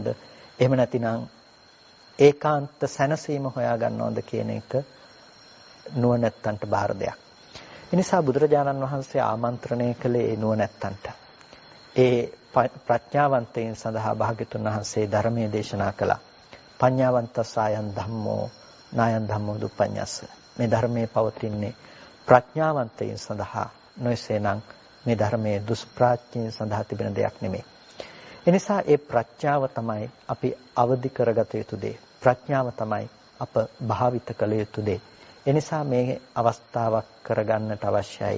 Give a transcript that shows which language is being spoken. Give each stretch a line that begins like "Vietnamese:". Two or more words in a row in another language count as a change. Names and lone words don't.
Sinhala: එහෙම නැතිනම් ඒකාන්ත සැනසීම හොයා ගන්නවද කියන එක නුවණැත්තන්ට බාර දෙයක්. ඒ නිසා බුදුරජාණන් වහන්සේ ආමන්ත්‍රණය කළේ නුවණැත්තන්ට. ඒ ප්‍රඥාවන්තයින් සඳහා භාග්‍යතුන් වහන්සේ ධර්මයේ දේශනා කළා.
Pali: පඤ්ඤාවන්තස්සායන් ධම්මෝ නායන් ධම්මෝ දුප්පඤ්ඤස්ස.
Sinhala: මේ ධර්මයේ පවතින්නේ ප්‍රඥාවන්තයින් සඳහා, නොයසේනම් මේ ධර්මයේ දුෂ්ප්‍රඥයින් සඳහා තිබෙන දෙයක් නෙමෙයි. එනිසා ඒ ප්‍රඥාව තමයි අපි අවදි කරගත යුතු දේ. ප්‍රඥාව තමයි අප භාවිත කළ යුතු දේ. එනිසා මේ අවස්ථාවක් කරගන්නට අවශ්‍යයි.